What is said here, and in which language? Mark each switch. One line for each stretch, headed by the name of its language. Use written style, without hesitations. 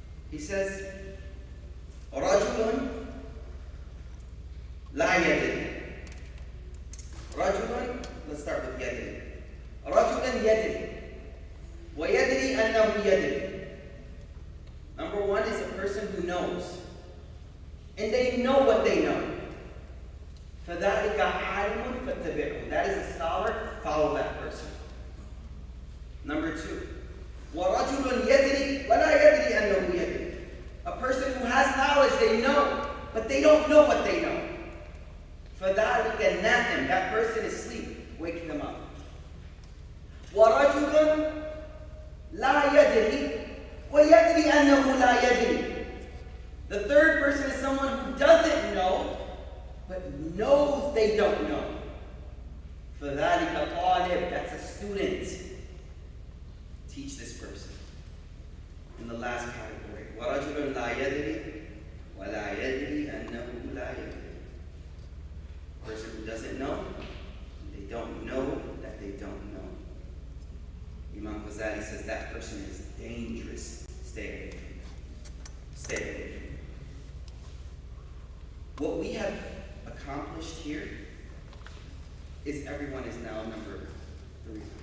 English: He says,
Arabic: رجل لا يدري.
English: رجل, let's start with يدري.
Arabic: رجل يدري. ويدري أنه يدري.
English: Number 1 is a person who knows. And they know what they know.
Arabic: فَذَلِكَ عَالِمٌ فَاتَّبِعُهُ.
English: That is a scholar, follow that person. Number 2.
Arabic: وَرَجُلٌ يَدْرِي وَلَا يَدْرِي أَنَّهُ يَدْرِي.
English: A person who has knowledge, they know, but they don't know what they know.
Arabic: فَذَلِكَ نَائِمٌ.
English: That person is asleep. Wake them up.
Arabic: وَرَجُلٌ لَا يَدْرِي وَيَدْرِي أَنَّهُ لَا يَدْرِي.
English: The third person is someone who doesn't know, but knows they don't know.
Arabic: فَذَلِكَ طَالِبٌ.
English: That's a student. Teach this person. In the last category,
Arabic: وَرَجُلٌ لَا يَدْرِي وَلَا يَدْرِي أَنَّهُ لَا يَدْرِي.
English: Person who doesn't know, they don't know that they don't know. Imam Ghazali says that person is dangerous. Stay away from him. Stay away from him. What we have accomplished here is everyone is now number 3.